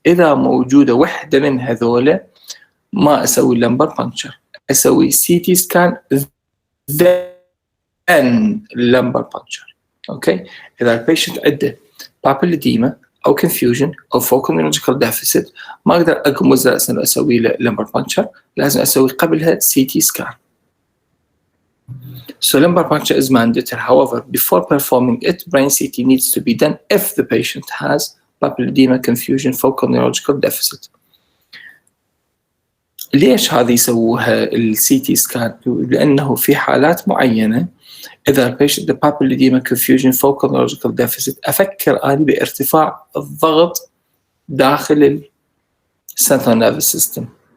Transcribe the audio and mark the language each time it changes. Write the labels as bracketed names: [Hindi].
[Arabic] إذا موجودة واحدة من هذولا ما أسوي lumbar puncture، أسوي [English] CT scan then lumbar puncture. Okay. [Arabic] إذا البيشنت عنده papilledema أو confusion أو [English] focal neurological deficit [Arabic] ما أقدر أقوم رأساً أسوي له lumbar puncture، لازم أسوي قبلها CT scan. [English] So lumbar puncture is mandatory. However, before performing it, brain CT needs to be done if the patient has papilledema, confusion, focal neurological deficit. [Arabic] ليش هذه يسووها الCT scan؟ لأنه في حالات معينة إذا البيشنت [English] papilledema, confusion, focal neurological deficit [Arabic] أفكر أنا بارتفاع الضغط داخل السنترال نيرفس سيستم.